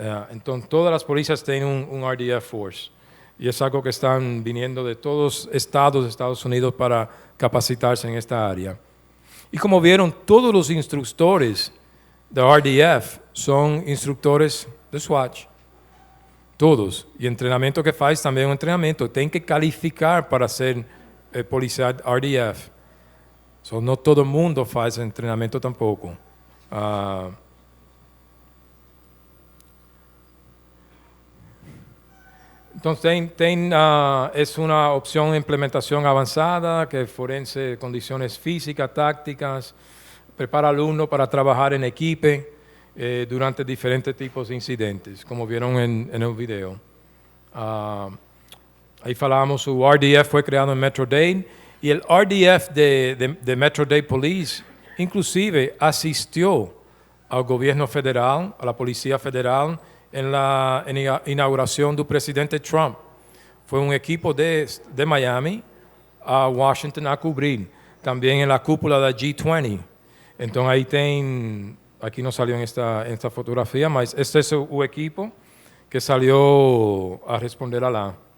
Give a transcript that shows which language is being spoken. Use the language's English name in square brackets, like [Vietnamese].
[Spanish] Entonces todas las policías tienen un RDF force y es algo que están viniendo de todos los estados de Estados Unidos para capacitarse en esta área. Y como vieron, todos los instructores de RDF son instructores de SWAT. Todos. [Portuguese] Y entrenamiento que faz também é um treinamento. Tem que calificar para ser policial RDF. So, não todo mundo faz treinamento tampouco. Então, é uma opção de implementação avançada, que fornece condições físicas, táticas, prepara aluno para trabalhar em equipe durante diferentes tipos de incidentes, como viram no vídeo. Aí falamos, o RDF foi criado em Metro-Dade, e o RDF de Metro-Dade Police, inclusive, assistiu ao governo federal, à Polícia Federal, [Spanish] en la inauguración del presidente Trump. Fue un equipo de Miami a Washington a cubrir, también en la cúpula da G20. Entonces ahí aquí no salió en esta fotografía, mas este es el equipo que salió a responder a la.